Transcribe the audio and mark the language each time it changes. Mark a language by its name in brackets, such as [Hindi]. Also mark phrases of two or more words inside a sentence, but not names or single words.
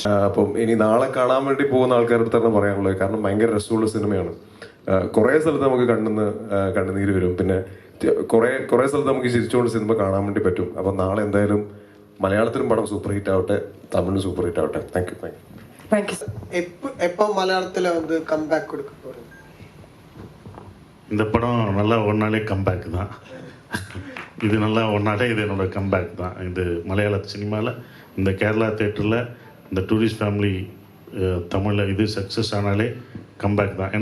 [Malayalam] അപ്പം ഇനി നാളെ കാണാൻ വേണ്ടി പോകുന്ന ആൾക്കാരുടെ അടുത്താണ് പറയാനുള്ളത്. കാരണം ഭയങ്കര രസമുള്ള സിനിമയാണ്. കുറേ സ്ഥലത്ത് നമുക്ക് കണ്ണുനീര് വരും. പിന്നെ കുറേ സ്ഥലത്ത് നമുക്ക് ചിരിച്ചുകൊണ്ട് സിനിമ കാണാൻ വേണ്ടി പറ്റും. അപ്പം നാളെ എന്തായാലും മലയാളത്തിലും പടം [English] super hit [Malayalam] ആവട്ടെ, തമിഴിലും [English] super hit [Malayalam] ആവട്ടെ. [English] thank you. [Tamil] எப்போ மலையாளத்தில் வந்து கம்பேக் கொடுக்க போகிறோம்? இந்த படம் நல்லா ஒன்னாலே கம்பேக் தான். இது நல்லா ஒன்னாலே இது என்னோட கம்பேக் தான். இது மலையாள சினிமாவில் இந்த கேரளா தேட்டரில் இந்த டூரிஸ்ட் ஃபேமிலி தமிழில் இது சக்ஸஸ் ஆனாலே கம்பேக் தான்.